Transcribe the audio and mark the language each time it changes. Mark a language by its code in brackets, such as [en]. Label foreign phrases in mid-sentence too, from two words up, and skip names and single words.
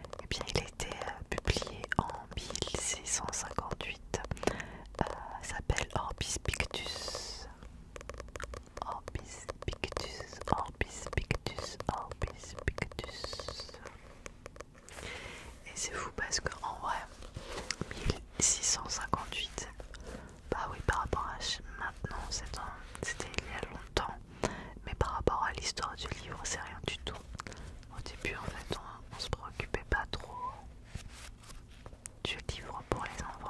[fr] bien, il a été publié en 1658. S'appelle Orbis Pictus. Orbis Pictus, Orbis Pictus, Orbis Pictus. Et c'est fou parce qu'en vrai, 1658, bah oui, par rapport à maintenant, c'était il y a longtemps, mais par rapport à l'histoire du livre, c'est rien du tout. Au début, en fait, on se préoccupait pas trop du livre pour les enfants.